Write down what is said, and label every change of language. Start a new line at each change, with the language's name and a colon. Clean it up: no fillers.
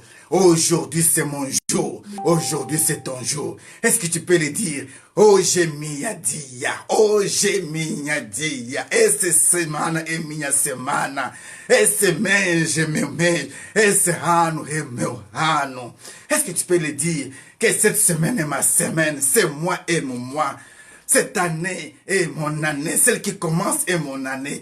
French: Aujourd'hui c'est mon jour. Aujourd'hui c'est ton jour. Est-ce que tu peux le dire?
Portuguese: Hoje minha dia. Hoje minha dia. Essa semana é minha semana. Esse mês é meu mês. Esse ano é meu ano.
French: Est-ce que tu peux le dire? Que cette semaine est ma semaine. C'est moi et mon mois. Cette année est mon année. Celle qui commence est mon année.